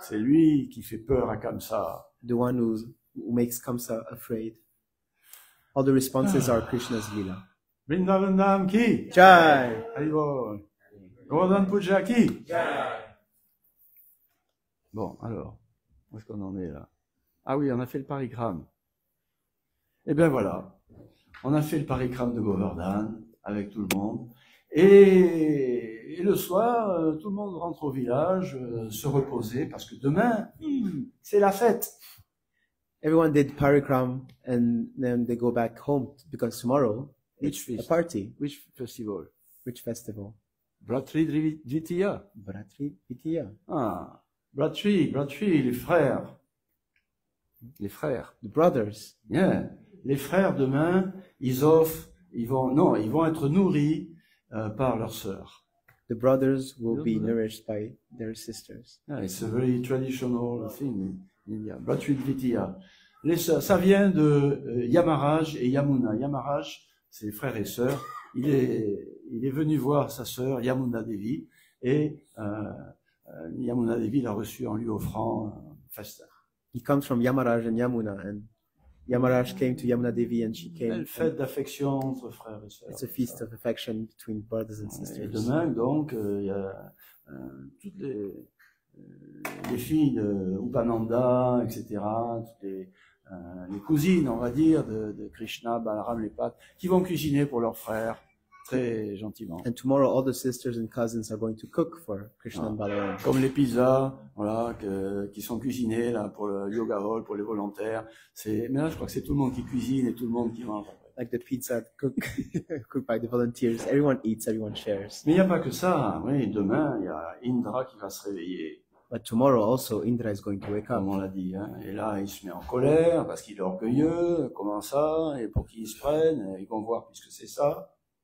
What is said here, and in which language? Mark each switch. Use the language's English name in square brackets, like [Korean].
[French] C'est lui qui fait peur à Kamsa. [English] The one who makes Kamsa afraid. All the responses are Krishna's Leela. [Hindi] Vrindavandam ki. Jai. Haribol. Govardhan Puja ki. [French] Bon, alors, où est-ce qu'on en est là? Ah oui, on a fait le parikrame. Eh bien voilà, on a fait le parikrame de Govardhan avec tout le monde. Et le soir, tout le monde rentre au village, se reposer, parce que demain, c'est la fête. [English] Everyone did parikram and then they go back home because tomorrow Which it's a feast? party. Which festival? Which festival? Bratri Dvitiya. Bratri Vitiya. [French] Ah, Bratri, les frères. Les frères. [English] The brothers. Yeah. [French] Les frères demain, ils vont être nourris par leurs sœurs. [English] The brothers will be nourished by their sisters. Yeah, it's a very traditional thing in India. Bratri Dvitiya. [French] Les sœurs, ça vient de Yamaraj et Yamuna. Yamaraj, c'est les frères et sœurs. Il est venu voir sa sœur Yamuna Devi et Yamuna Devi l'a reçu en lui offrant un festin. [English] He comes from Yamaraj and Yamuna, and Yamaraj came to Yamuna Devi and she came. [French] Belle fête d'affection entre frères et sœurs. [English] It's a feast of affection between brothers and [French] Et [English] sisters. [French] demain, donc, il y a toutes les filles de Upananda, etc., toutes les cousines, on va dire, de Krishna, Balaram, les pattes, qui vont cuisiner pour leurs frères. très gentiment. [English] And tomorrow, all the sisters and cousins are going to cook for Krishna and Balaram. [French] Comme les pizzas, voilà, qui sont cuisinés là pour le yoga hall, pour les volontaires. Mais là, je crois que c'est tout le monde qui cuisine et tout le monde qui mange. [English] Like the pizza cooked by the volunteers. Everyone eats, everyone shares. [French] Mais il n'y a pas que ça. Oui, demain, il y a Indra qui va se réveiller, [English] But tomorrow also, Indra is going to wake up. [French] comme on l'a dit. Hein. Et là, il se met en colère parce qu'il est orgueilleux. Comment ça? Et pour qui ils se prennent? Ils vont voir puisque c'est ça.